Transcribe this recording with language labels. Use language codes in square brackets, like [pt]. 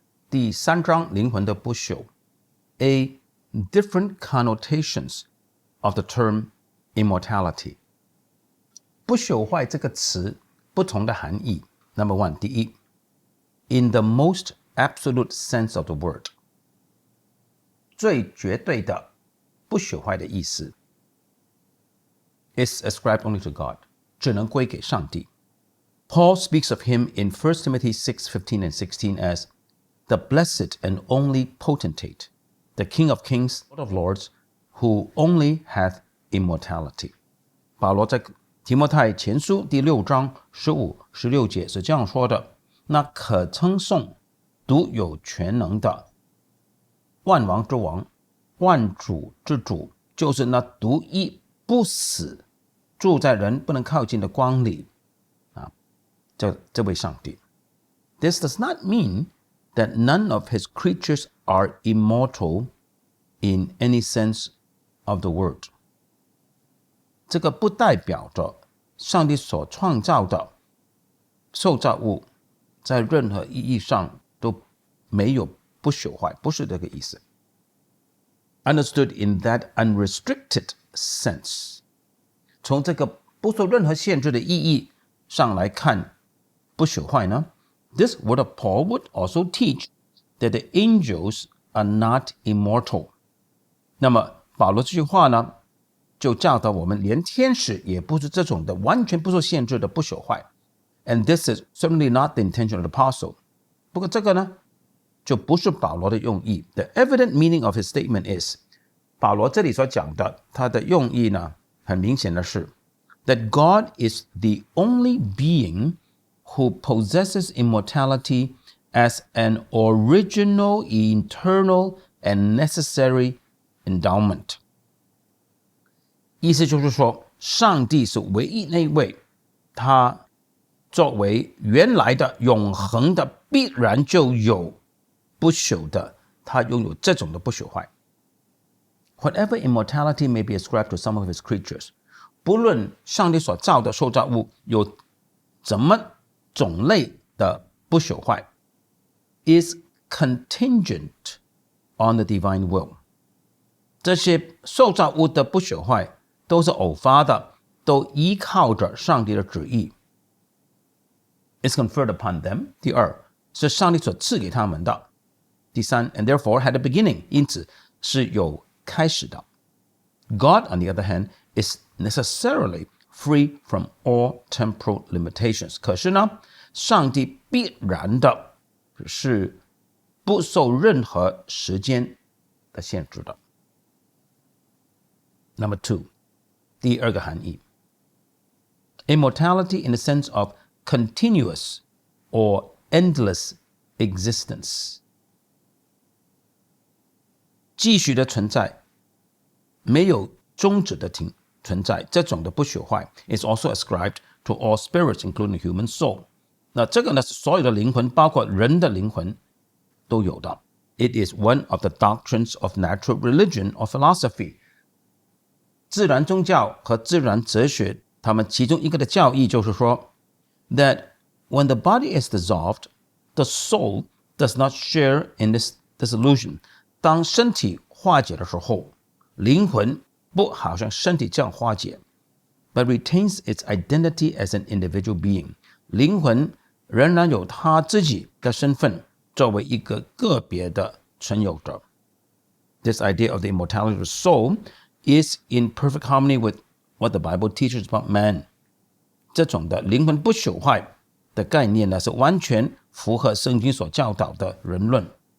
[zh] 第3章灵魂的不朽 A. [en] Different connotations of the term immortality. [zh] 不朽坏这个词不同的含义 [en] Number 1, [zh] 第一 [en] In the most absolute sense of the word. [zh] 最绝对的不朽坏的意思 [en] is ascribed only to God. [zh] 只能归给上帝 [en] Paul speaks of him in 1 Timothy 6:15 and 16 as the blessed and only potentate, the King of kings, Lord of lords, who only hath immortality. [zh] 保罗在提摩太前书第6章15、16节是这样说的：那可称颂、独有全能的万王之王、万主之主，就是那独一不死、住在人不能靠近的光里这位上帝。 [en] This does not mean that none of his creatures are immortal in any sense of the word. [zh] 这个不代表着上帝所创造的受造物在任何意义上都没有不朽坏，不是这个意思。 [en] Understood in that unrestricted sense. [zh] 从这个不受任何限制的意义上来看不朽坏呢 [en] This word of Paul would also teach that the angels are not immortal. [zh] 那么保罗这句话呢就教导我们连天使也不是这种的完全不受限制的不朽坏 [en] And this is certainly not the intention of the apostle. [zh] 不过这个呢就不是保罗的用意 [en] The evident meaning of his statement is [zh] 保罗这里所讲的他的用意呢很明显的是 [en] that God is the only being who possesses immortality as an original, eternal, and necessary endowment. [zh] 意思就是说，上帝是唯一那位，他作为原来的、永恒的、必然就有不朽的，他拥有这种的不朽坏。 [en] Whatever immortality may be ascribed to some of his creatures, [zh] 不论上帝所造的受造物有怎么种类的不朽坏 [en] is contingent on the divine will. [zh] 这些受造物的不朽坏都是偶发的，都依靠着上帝的旨意 [en] is conferred upon them. [zh] 第二是上帝所赐给他们的。第三 [en] and therefore had a beginning. [zh] 因此是有开始的。 [en] God, on the other hand, is necessarily free from all temporal limitations. [zh] 可是呢，上帝必然的是不受任何时间的限制的。 [en] Number 2, [zh] 第二个含义 [en] Immortality in the sense of continuous or endless existence. [zh] 继续的存在，没有终止的存在，这种的不朽坏 [en] is also ascribed to all spirits, including the human soul. [zh] 那这个呢是所有的灵魂，包括人的灵魂都有的。 [en] It is one of the doctrines of natural religion or philosophy. [zh] 自然宗教和自然哲学，他们其中一个的教义就是说 [en] that when the body is dissolved, the soul does not share in this dissolution. [zh] 当身体化解的时候，灵魂不好像身体这样化解 [en] but retains its identity as an individual being. [zh] 灵魂仍然有他自己的身份，作为一个个别的存有者。 [en] This idea of the immortality of the soul is in perfect harmony with what the Bible teaches about man. [zh] 这种的灵魂不朽坏的概念呢，是完全符合圣经所教导的人论。